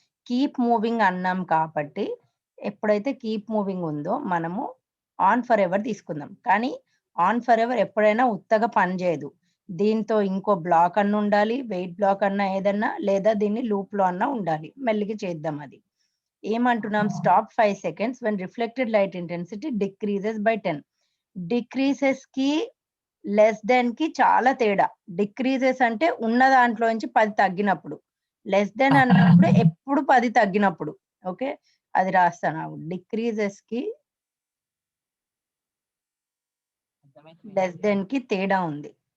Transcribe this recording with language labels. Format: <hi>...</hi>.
<te>Keep moving అన్నాం కాబట్టి ఎప్పుడైతే కీప్ మూవింగ్ ఉందో మనము ఆన్ ఫర్ ఎవర్ తీసుకుందాం. కానీ ఆన్ ఫర్ ఎవర్ ఎప్పుడైనా ఉత్తగా పని చేయదు. దీంతో ఇంకో బ్లాక్ అన్న ఉండాలి, వెయిట్ బ్లాక్ అన్నా ఏదన్నా, లేదా దీన్ని లూప్ లో అన్నా ఉండాలి. మెల్లిగా చేద్దాం అది.</te> <en>ఏమంటున్నాం, stop 5 seconds when reflected light intensity decreases by 10.</en> <te>Decreases కి లెస్ దెన్ కి చాలా తేడా. డిక్రీజెస్ అంటే ఉన్న దాంట్లో నుంచి 10 తగ్గినప్పుడు, లెస్ దెన్ అన్నప్పుడు ఎప్పుడు 10 తగ్గినప్పుడు. ఓకే, అది రాస్తాను. డిక్రీజెస్ కి లెస్ దెన్ కి తేడా ఉంది.</te>